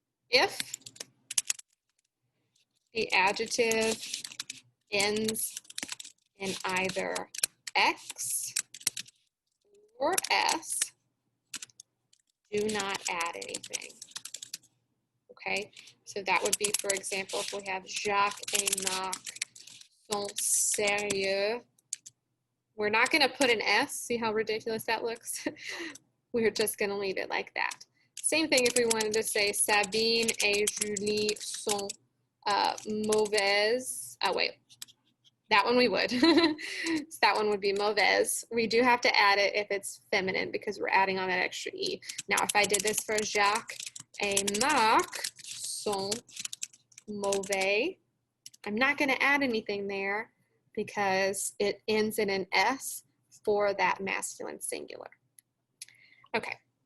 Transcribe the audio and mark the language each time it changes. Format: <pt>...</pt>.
<en>If the adjective ends in either X or S, do not add anything. Okay, so that would be, for example, if we have</en> <fr>Jacques et Marc sont sérieux,</fr> <en>we're not going to put an S. See how ridiculous that looks? We're just going to leave it like that. Same thing if we wanted to say</en> <fr>Sabine et Julie sont mauvaises.</fr> <en>Oh, wait. That one we would. So that one would be mauvaise. We do have to add it if it's feminine because we're adding on that extra E. Now, if I did this for</en> <fr>Jacques et Marc sont mauvais,</fr> <en>I'm not going to add anything there because it ends in an S for that masculine singular. Okay.</en>